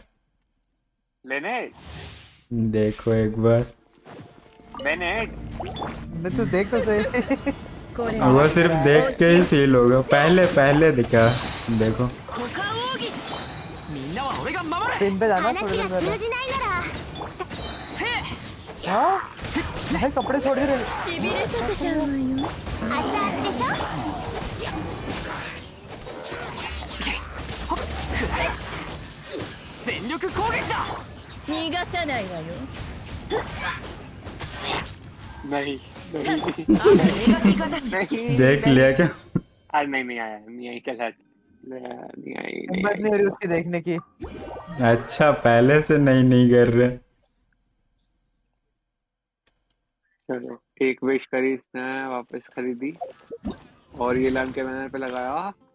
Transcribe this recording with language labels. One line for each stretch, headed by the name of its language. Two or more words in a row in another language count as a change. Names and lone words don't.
Hindi: लेने देखो एक बार। मैंने तो देख तो सही। वो सिर्फ देख के ही फील होगा, पहले दिखा। देखो पिन पे जाना
Japanese: 話
Hindi: थोड़ी
Japanese: が
Hindi: देर
Japanese: 通
Hindi: पहले।
Japanese: じないなら
Hindi: हाँ भाई कपड़े छोड़ के
Japanese: しびれさせちゃうわよ。熱々でしょ。全力攻撃だ。逃がさないわよ。
Hindi: नहीं नहीं देख लिया क्या? आज नहीं आया, नहीं आई। चल हट। नहीं आई हिम्मत नहीं हो रही उसकी देखने की। अच्छा पहले से नहीं कर रहे। चलो एक विश करी इसने, वापस खरीदी और ये लाइन के बैनर पे लगाया।